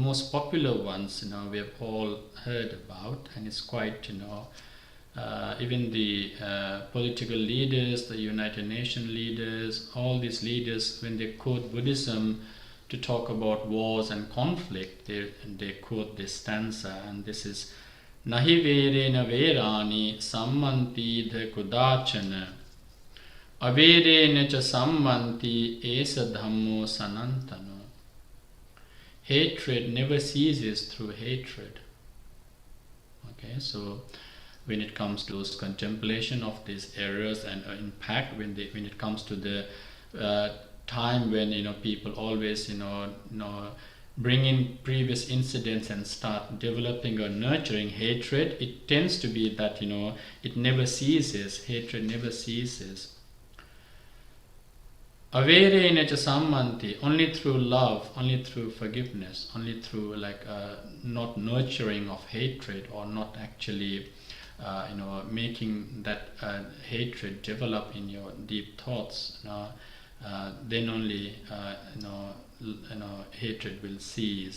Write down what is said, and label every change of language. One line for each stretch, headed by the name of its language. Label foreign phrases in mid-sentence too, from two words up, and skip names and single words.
English: most popular ones, we have all heard about, and it's quite even the political leaders, the United Nations leaders, all these leaders, when they quote Buddhism to talk about wars and conflict, they quote this stanza, and this is
Pali: Nahi verena verani sammanti dhe kudachana averena cha sammanti esa dhammo sanantano.
English: Hatred never ceases through hatred. Okay, so when it comes to those contemplation of these errors and impact, when it comes to the time when people always bring in previous incidents and start developing or nurturing hatred, it tends to be that it never ceases. Hatred never ceases.
Pali: Averena cha sammanti,
English: only through love, only through forgiveness, only through not nurturing of hatred, or not actually making that hatred develop in your deep thoughts, then only hatred will cease.